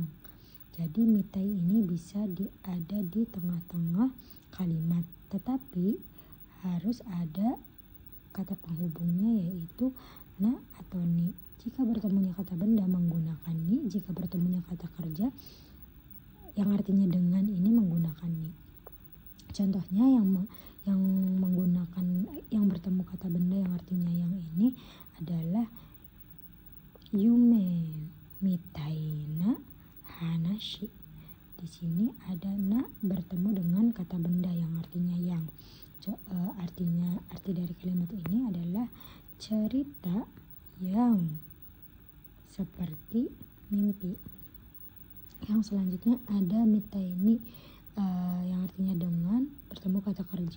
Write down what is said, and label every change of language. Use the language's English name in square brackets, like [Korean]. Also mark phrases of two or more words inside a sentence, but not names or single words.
[Indonesian] Jadi mitai ini bisa ada di tengah-tengah kalimat, tetapi harus ada kata penghubungnya, yaitu na atau ni. Jika bertemunya kata benda menggunakan ni, jika bertemunya kata kerja yang artinya dengan ini menggunakan ni. Contohnya yang menggunakan, yang bertemu kata benda yang artinya yang ini adalah [Japanese] yume mitaina hanashi. [Indonesian] Di sini ada na bertemu dengan kata benda yang artinya yang. Arti dari kalimat ini adalah cerita yang seperti mimpi. Yang selanjutnya ada mitaini, yang artinya dengan bertemu kata kerja.